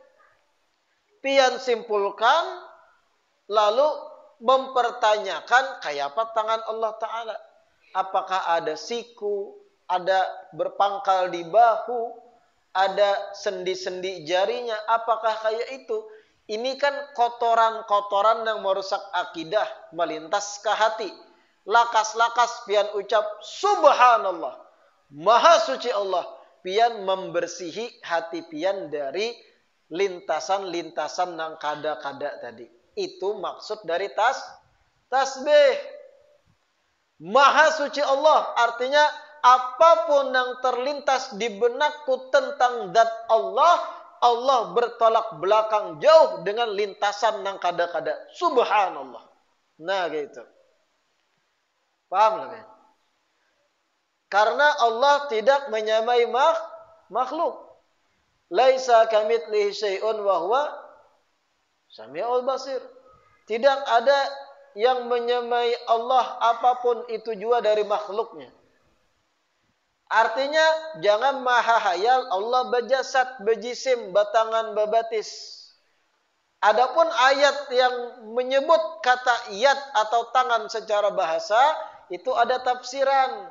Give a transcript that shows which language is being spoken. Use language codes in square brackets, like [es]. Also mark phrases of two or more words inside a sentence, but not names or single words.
[bjn] Pian simpulkan, lalu mempertanyakan kayak apa tangan Allah Ta'ala. Apakah ada siku, ada berpangkal di bahu, ada sendi-sendi jarinya, apakah kayak itu? Ini kan kotoran-kotoran yang merusak akidah, melintas ke hati. Lakas-lakas pian ucap subhanallah, maha suci Allah. Pian membersihi hati pian dari lintasan-lintasan yang kada-kada tadi. Itu maksud dari tasbih. Maha suci Allah artinya apapun yang terlintas di benakku tentang zat Allah, Allah bertolak belakang jauh dengan lintasan yang kada-kada. Subhanallah. Nah gitu. Paham lah kan? [id] Karena Allah tidak menyamai makhluk. [ar] Laisa kamitslihi syai'un wa huwa samiul basir. [id] Tidak ada yang menyamai Allah apapun itu juga dari makhluknya. [bjn] Artinya jangan maha hayal Allah berjasad, berjisim, batangan, babatis. [id] Adapun ayat yang menyebut kata yad atau tangan secara bahasa itu ada tafsiran.